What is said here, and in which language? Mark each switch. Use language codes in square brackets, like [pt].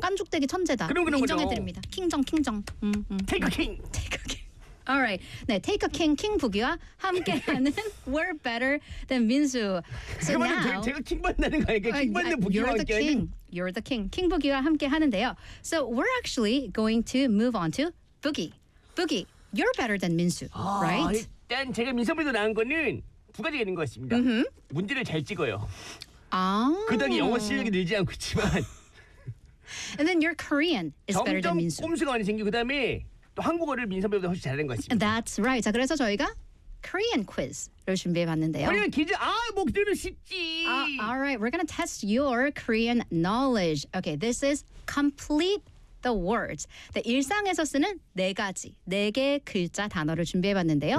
[ko] 깐죽대기 천재다. 그럼. 인정해드립니다. 킹정. [en] Take a king. Take a king. Alright. [ko] 네, [en] take a king. [ko] 킹 부기와 함께하는 [en] we're better than 민수. [ko] So 그 말은 제가 킹받는 거 아니에요? 킹받는 부기와 [en] you're [ko] 함께. [en] The king. You're the king. [ko] 킹 부기와 함께하는데요. [en] So we're actually going to move on to Boogie. Boogie, you're better than 민수. [ko] 아, 일단 제가 민수보다 나은 거는 두 가지가 있는 것 같습니다. 으흠. 문제를 잘 찍어요. 아~ 그 덕에 영어 실력이 늘지 않고 있지만 [en] And then your Korean is better than 민수. [ko] 점점 꼼수가 많이 생기고 그 다음에 또 한국어를 민선배보다 훨씬 잘하는 것 같습니다. [en] That's right. [ko] 자 그래서 저희가 Korean quiz를 준비해봤는데요. 코리안 퀴즈? 아 목표는 쉽지. [en] Alright. We're gonna test your Korean knowledge. Okay. This is complete the words. [ko] 네, 일상에서 쓰는 네 가지, 네 개 글자 단어를 준비해봤는데요.